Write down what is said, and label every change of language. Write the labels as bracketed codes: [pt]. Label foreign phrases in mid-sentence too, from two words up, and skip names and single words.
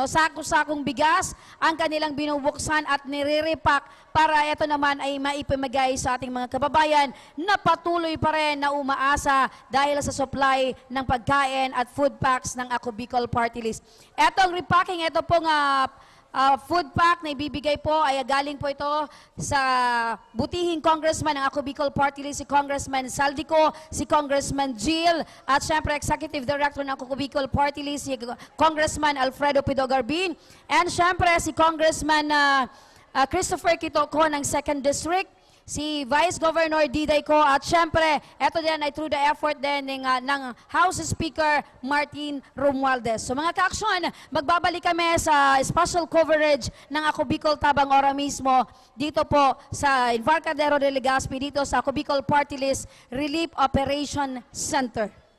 [tl] Sako-sakong bigas ang kanilang binubuksan at nire-repack para ito naman ay maipamigay sa ating mga kababayan na patuloy pa rin na umaasa dahil sa supply ng pagkain at [en] food packs [tl] ng Ako Bicol Party List. Etong repacking, ito pong [en] food pack [tl] na ibibigay po ay galing po ito sa butihing congressman ng Ako Bicol Party List, si Congressman Saldico, si Congressman Jill, at syempre Executive Director ng Ako Bicol Party List, si Congressman Alfredo Pidogarbin, and syempre si Congressman Christopher Kitoko ng 2nd District, si Vice Governor Diday ko, at syempre, eto din ay through the effort din ng House Speaker Martin Romualdez. So mga ka-aksyon, magbabalik kami sa [en] special coverage [tl] ng Ako Bicol Tabang Ora mismo dito po sa Embarcadero de Legazpi, dito sa Ako Bicol Party List Relief Operation Center.